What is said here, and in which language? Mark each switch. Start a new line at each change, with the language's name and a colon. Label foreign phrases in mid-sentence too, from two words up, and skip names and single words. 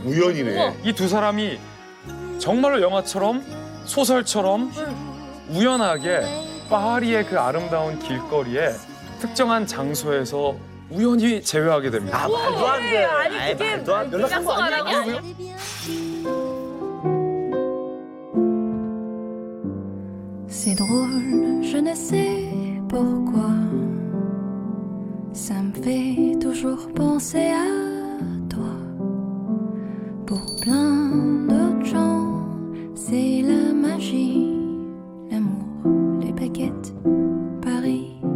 Korean: 우연이네. 이 두 사람이 정말로 영화처럼 소설처럼 우연하게 파리의 그 아름다운 길거리에 특정한 장소에서 우연히 재회하게 됩니다. 아, 말도 안 돼. 아니 그게 말도 안 돼. 약속 안 하고?
French: C'est drôle, je ne sais pourquoi. Ça me fait toujours penser à toi. Pour plein d'autres gens, c'est la magie, l'amour, les baguettes, Paris.